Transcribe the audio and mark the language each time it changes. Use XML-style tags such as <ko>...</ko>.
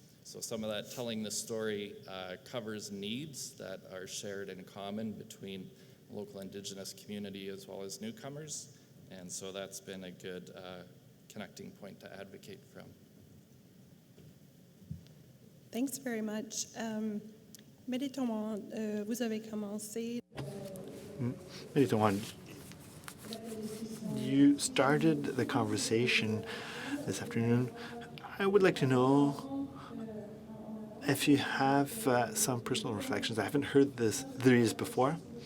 <en>So some of that telling the story covers needs that are shared in common between local Indigenous community as well as newcomers. And so that's been a good connecting point to advocate from. Thanks very much.</en> <fr>Méditowan, vous avez commencé.</fr> <en>Méditowan, you started the conversation this afternoon. I would like to know if you have some personal reflections. I haven't heard these before.</en>